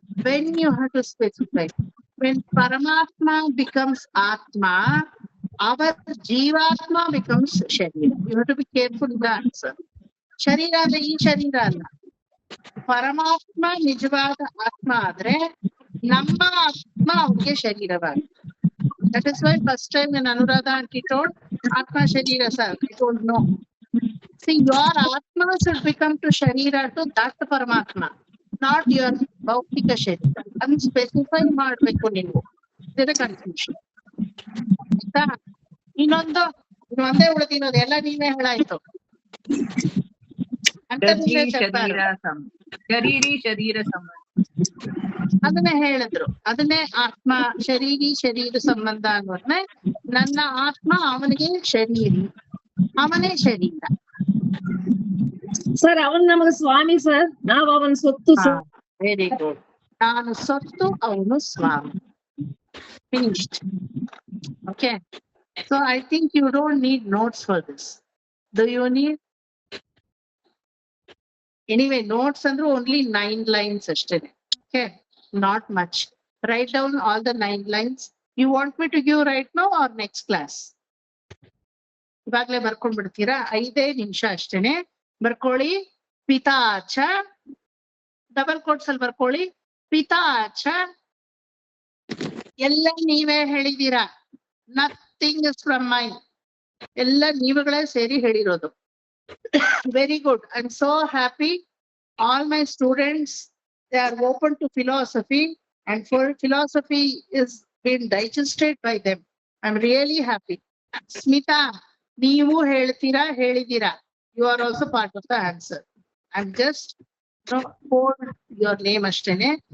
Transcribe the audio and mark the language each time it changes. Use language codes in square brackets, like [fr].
[en] When you have to specify, when ಪರಮಾತ್ಮ becomes ಆತ್ಮ, our ಜೀವಾತ್ಮ ಬಿಕಮ್ಸ್ ಶರೀರ. You have to be careful in the answer. [kn] ಶರೀರ ಅಂದ್ರೆ ಈ ಶರೀರ ಅಲ್ಲ, ಪರಮಾತ್ಮ ನಿಜವಾದ ಆತ್ಮ ಆದ್ರೆ ನಮ್ಮ ಆತ್ಮ ಅವನಿಗೆ ಶರೀರವಾಗಿ. [en] That is why first time when Anuradha aunty told Atma Sharira sir, I told no. See, your Atma should become to Sharira to that Paramatma, not your Bhautika Sharira. [kn] Unspecify ಮಾಡಬೇಕು ನೀವು, ಇದರ ಕನ್ಫ್ಯೂಷನ್ ಆಯ್ತಾ. ಇನ್ನೊಂದು ಒಂದೇ ಉಳಿದಿರೋದು, ಎಲ್ಲ ನೀವೇ ಹೇಳಾಯ್ತು ಅಂತ ನೀವೇ [te] చెప్పారు. [kn] ಶರೀರಿ ಶರೀರ ಸಂಬಂಧ ಅದನ್ನೇ ಹೇಳಿದ್ರು, ಅದನ್ನೇ ಆತ್ಮ ಶರೀರಿ ಶರೀರ ಸಂಬಂಧ ಅನ್ನೋದ್ನ. ನನ್ನ ಆತ್ಮ ಅವನಿಗೆ ಶರೀರಿ, ಅವನೇ ಶರೀರ. ಸರ್ ಅವನ್ ನಮಗ ಸ್ವಾಮಿ ಸರ್, ನಾವ್ ಅವನ್ ಸೊತ್ತು ಸರ್. [en] Very good. [kn] ನಾನು ಸೊತ್ತು, ಅವನು ಸ್ವಾಮಿ. Finished. Okay. [en] So I think you don't need notes for this. Do you need? [kn] Anyway notes ಅಂದ್ರೆ ಓನ್ಲಿ 9 lines ಅಷ್ಟೇನೆ. [en] Okay, not much. Write down all the 9 lines. You want me to give right now or next class? [kn] ಇವಾಗ್ಲೇ ಬರ್ಕೊಂಡ್ ಬಿಡ್ತೀರಾ? 5 ನಿಮಿಷ ಅಷ್ಟೇನೆ. ಬರ್ಕೊಳ್ಳಿ. ಪಿತಾಚ, double quotes ಅಲ್ಲಿ ಬರ್ಕೊಳ್ಳಿ. ಪಿತಾಚ ಎಲ್ಲ ನೀವೇ ಹೇಳಿದೀರಾ, [en] Nothing is from mind. [kn] ಎಲ್ಲ ನೀವುಗಳೇ ಸೇರಿ ಹೇಳಿರೋದು. [en] Very good. I'm so happy. All my students, they are open to philosophy, and for philosophy is been digested by them. I'm really happy. [kn] Smita, ನೀವು ಹೇಳಿದೀರಾ. [en] You are also part of the answer. I'm just called your name ಅಷ್ಟೇನೆ.